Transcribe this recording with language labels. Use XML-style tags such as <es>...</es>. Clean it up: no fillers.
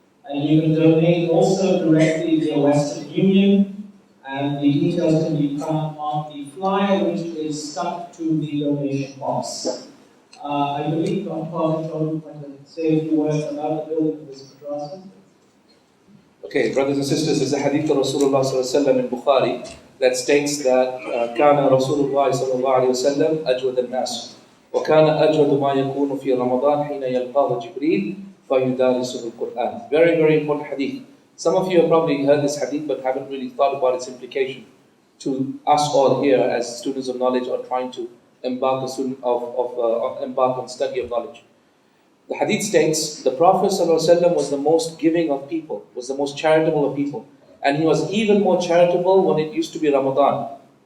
<en>And you can donate also directly via Western Union. And the details can be found on the flyer, which is stuck to the donation box. I believe Dr. Tawfique Chowdhury want to say a few words about the building of this madrasa. Okay, brothers and sisters, there's a hadith of Rasulullah sallallahu alaihi wasallam in Bukhari that states that</en> <ar>كان رسول الله صلى الله عليه وسلم أجود الناس وكان أجود ما يكون في رمضان حين يلقاه جبريل فيدارسه القرآن.</ar> <en>Very, very important hadith. Some of you have probably heard this hadith but haven't really thought about its implication to us all here as students of knowledge or trying to embark on study of knowledge. The hadith states the Prophet ﷺ was the most giving of people, was the most charitable of people, and he was even more charitable when it used to be Ramadan.</en>